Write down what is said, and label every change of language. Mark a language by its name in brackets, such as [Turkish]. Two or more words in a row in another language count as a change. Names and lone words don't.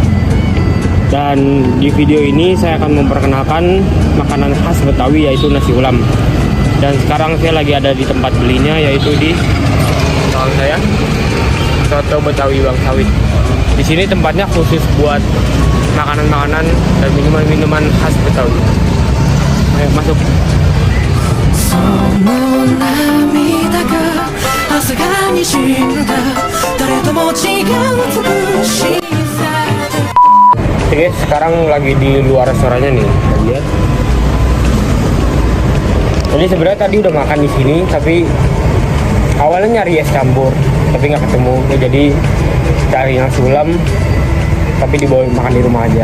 [Indonesian] Dan di video ini saya akan memperkenalkan makanan khas Betawi yaitu nasi ulam. Dan sekarang saya lagi ada di tempat belinya yaitu di belakang saya. Kita Soto Betawi Bang Sawit. Di sini tempatnya khusus buat makanan-makanan dan minuman-minuman khas Betawi. Ayo masuk. [Japanese] その涙が朝がにじんだ誰とも違う美しさ [Indonesian] Oke guys, sekarang lagi di luar restorannya nih, kita lihat. Jadi sebenarnya tadi udah makan di sini, tapi awalnya nyari es campur, tapi nggak ketemu. Ya, jadi cari nasi ulam, tapi dibawa makan di rumah aja.